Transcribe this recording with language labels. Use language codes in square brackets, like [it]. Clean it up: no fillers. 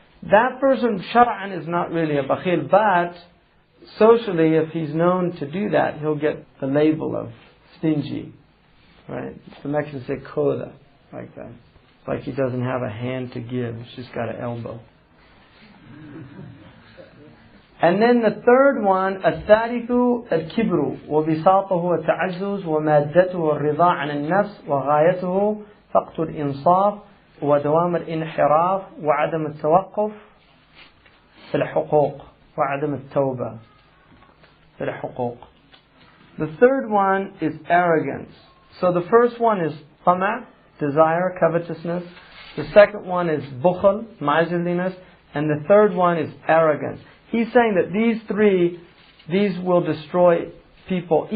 [en] That person, shar'an, is not really a bakhil, but socially, if he's known to do that, he'll get the label of stingy. Right? The Mexicans say coda, like that. It's like he doesn't have a hand to give, he's just got an elbow. And then the third one, [ar] الثالث الكبر وبساطه والتعزز ومادته الرضا عن النفس وغايته فقط الإنصاف ودوام الانحراف وعدم التوقف في الحقوق وعدم التوبة في الحقوق. [en] The third one is arrogance. So the first one is tama', desire, covetousness. The second one is bukhl, miserliness. And the third one is arrogance. He's saying that these three, these will destroy people.